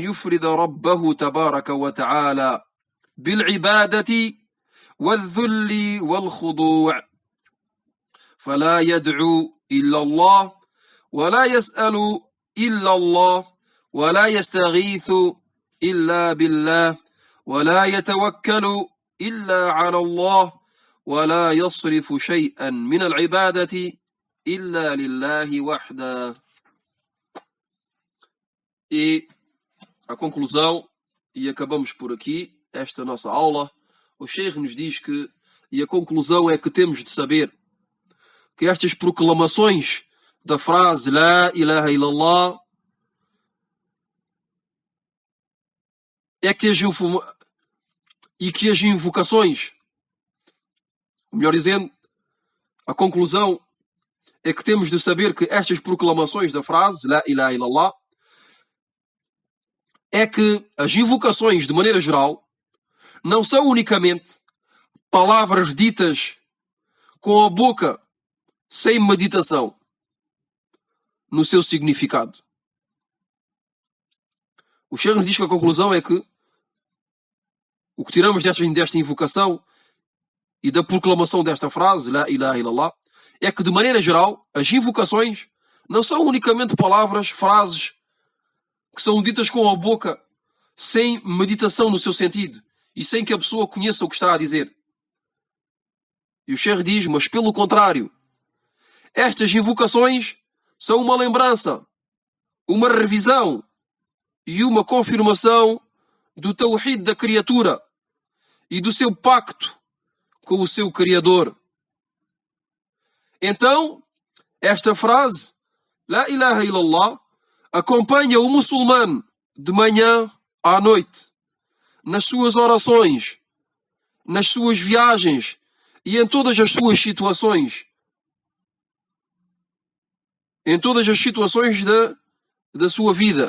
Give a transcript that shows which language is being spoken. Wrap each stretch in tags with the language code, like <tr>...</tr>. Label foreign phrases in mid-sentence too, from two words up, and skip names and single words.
<ar>يفرد ربه تبارك وتعالى بالعبادة والذل والخضوع، فلا يدعو إلا الله، ولا يسأل إلا الله، ولا يستغيث إلا بالله، ولا يتوكل إلا على الله، ولا يصرف شيئا من العبادة إلا لله وحده.</ar> <pt>E a conclusão, e acabamos por aqui esta nossa aula, o Sheikh nos diz que, e a conclusão é que temos de saber que estas proclamações da frase</pt> <ar>لا إله إلا الله</ar> <pt>e que as invocações, melhor dizendo, a conclusão é que temos de saber que estas proclamações da frase</pt> <ar>لا إله إلا الله</ar> <pt>é que as invocações, de maneira geral, não são unicamente palavras ditas com a boca, sem meditação no seu significado. O Sheikh nos diz que a conclusão é que o que tiramos desta invocação e da proclamação desta frase,</pt> <ar>لا إله إلا الله,</ar> <pt>é que, de maneira geral, as invocações não são unicamente palavras, frases que são ditas com a boca, sem meditação no seu sentido e sem que a pessoa conheça o que está a dizer. E o Sheikh diz, mas pelo contrário, estas invocações são uma lembrança, uma revisão e uma confirmação do tawhid da criatura e do seu pacto com o seu Criador. Então, esta frase,</pt> <ar>لا إله إلا الله,</ar> <pt>acompanha o muçulmano de manhã à noite, nas suas orações, nas suas viagens e em todas as suas situações. Em todas as situações da sua vida.</pt>